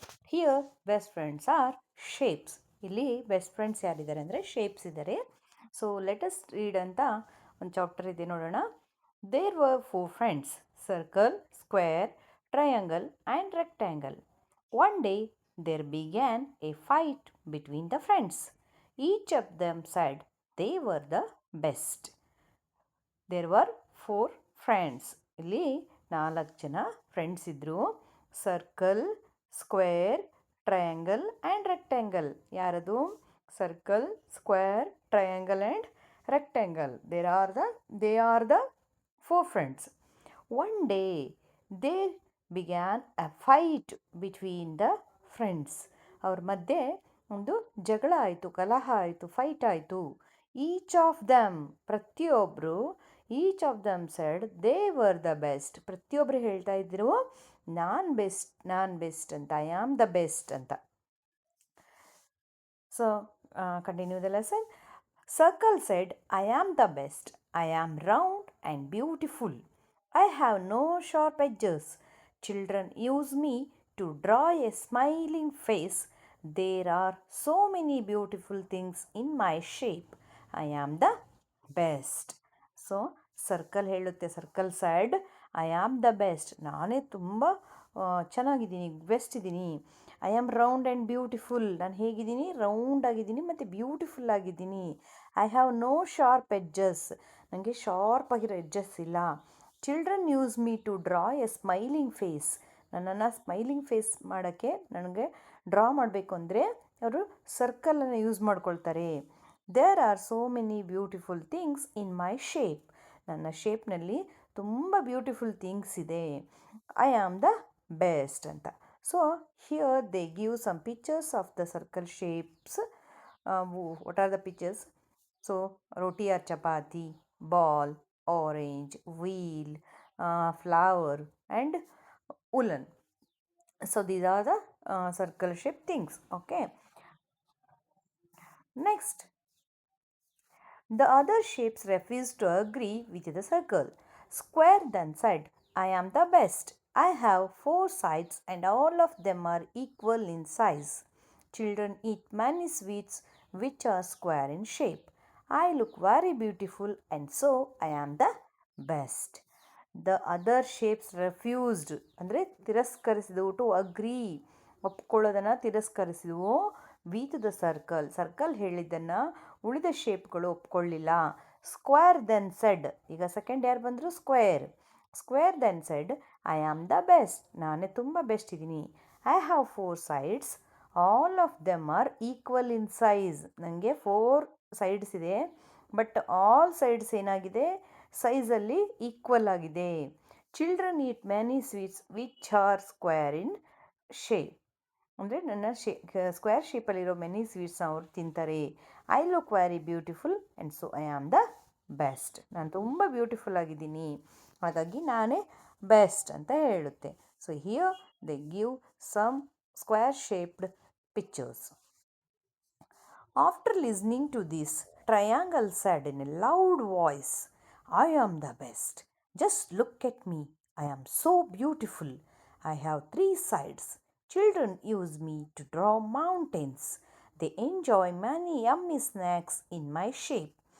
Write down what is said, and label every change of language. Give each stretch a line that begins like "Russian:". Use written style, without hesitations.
English: Here, best friends are shapes.
Kannada: ಇಲ್ಲಿ best friends ಯಾರಿದ್ದಾರೆ ಅಂದರೆ ಶೇಪ್ಸ್ ಇದ್ದಾರೆ.
English: so let's read
Kannada: ಅಂತ ಒಂದು ಚಾಪ್ಟರ್ ಇದೆ ನೋಡೋಣ.
English: There were four friends, circle, square, triangle and rectangle. One day there began a fight between the friends. Each of them said they were the best. There were four friends.
Kannada: ಇಲ್ಲಿ 4 ಜನ friends ಇದ್ದರು.
English: Circle, square, triangle and rectangle.
Kannada: ಯಾರದು?
English: Circle, square, triangle and rectangle. They are the four friends. One day there began a fight between the friends.
Kannada: ಅವ್ರ ಮಧ್ಯೆ ಒಂದು ಜಗಳ ಆಯಿತು, ಕಲಹ ಆಯಿತು, ಫೈಟ್ ಆಯಿತು.
English: each of them,
Kannada: ಪ್ರತಿಯೊಬ್ಬರು,
English: Each of them said they were the best.
Kannada: ಪ್ರತಿಯೊಬ್ಬರು ಹೇಳ್ತಾ ಇದ್ರು ನಾನು ಬೆಸ್ಟ್ ಅಂತ,
English: I am the best
Kannada: ಅಂತ.
English: So continue the lesson. Circle said, I am the best. I am round and beautiful. I have no sharp edges. Children use me to draw a smiling face. There are so many beautiful things in my shape. I am the best. So circle
Kannada: ಹೇಳುತ್ತೆ,
English: Circle said I am the best.
Kannada: ನಾನೇ ತುಂಬ ಚೆನ್ನಾಗಿದ್ದೀನಿ, best ಇದ್ದೀನಿ.
English: I am round and beautiful.
Kannada: ನಾನು ಹೇಗಿದ್ದೀನಿ? Round ಆಗಿದ್ದೀನಿ ಮತ್ತು beautiful ಆಗಿದ್ದೀನಿ.
English: I have no sharp edges.
Kannada: ನನಗೆ ಶಾರ್ಪ್ ಆಗಿರೋ ಎಡ್ಜಸ್ ಇಲ್ಲ.
English: Children use me to draw a smiling face.
Kannada: ನನ್ನನ್ನು ಸ್ಮೈಲಿಂಗ್ ಫೇಸ್ ಮಾಡೋಕ್ಕೆ, ನನಗೆ ಡ್ರಾ ಮಾಡಬೇಕು ಅಂದರೆ ಅವರು ಸರ್ಕಲನ್ನು ಯೂಸ್ ಮಾಡ್ಕೊಳ್ತಾರೆ.
English: There are so many beautiful things in my shape.
Kannada: ನನ್ನ ಶೇಪ್ನಲ್ಲಿ ತುಂಬ ಬ್ಯೂಟಿಫುಲ್ ಥಿಂಗ್ಸ್ ಇದೆ.
English: I am the best
Kannada: ಅಂತ.
English: So here they give some pictures of the circle shapes. What are the pictures? So roti or chapati, ball, orange, wheel, flower and woolen. So these are the circle shaped things. Okay. Next, the other shapes refused to agree with the circle. Square then said, I am the best. I have 4 sides and all of them are equal in size. Children eat many sweets which are square in shape. I look very beautiful and so I am the best. The other shapes refused
Kannada: ಅಂದರೆ ತಿರಸ್ಕರಿಸಿದವು.
English: to agree,
Kannada: ಒಪ್ಕೊಳ್ಳೋದನ್ನು ತಿರಸ್ಕರಿಸಿದವು.
English: with the circle,
Kannada: circle ಹೇಳಿದ್ದನ್ನು ಉಳಿದ ಶೇಪ್ಗಳು ಒಪ್ಕೊಳ್ಳಿಲ್ಲ.
English: square then said,
Kannada: ಈಗ second ಯಾರು ಬಂದರು?
English: Square. Square then said, I am the best.
Kannada: ನಾನೇ ತುಂಬ best ಇದ್ದೀನಿ.
English: I have 4 sides, all of them are equal in size.
Kannada: ನನಗೆ 4 ಸೈಡ್ಸ್ ಇದೆ, ಬಟ್ ಆಲ್ ಸೈಡ್ಸ್ ಏನಾಗಿದೆ? ಸೈಜಲ್ಲಿ ಈಕ್ವಲ್ ಆಗಿದೆ.
English: Children eat many sweets which are square in shape.
Kannada: ಅಂದರೆ ನನ್ನ ಸ್ಕ್ವೇರ್ ಶೇಪಲ್ಲಿರೋ ಮೆನಿ ಸ್ವೀಟ್ಸ್ನ ಅವರು ತಿಂತಾರೆ.
English: I look very beautiful and so I am the best.
Kannada: ನಾನು ತುಂಬ ಬ್ಯೂಟಿಫುಲ್ ಆಗಿದ್ದೀನಿ, ಹಾಗಾಗಿ ನಾನೇ ಬೆಸ್ಟ್ ಅಂತ ಹೇಳುತ್ತೆ.
English: So here they give some square shaped pictures. After listening to this, Triangle said in a loud voice, I am the best. Just look at me. I am so beautiful. I have 3 sides. Children use me to draw mountains. They enjoy many yummy snacks in my shape.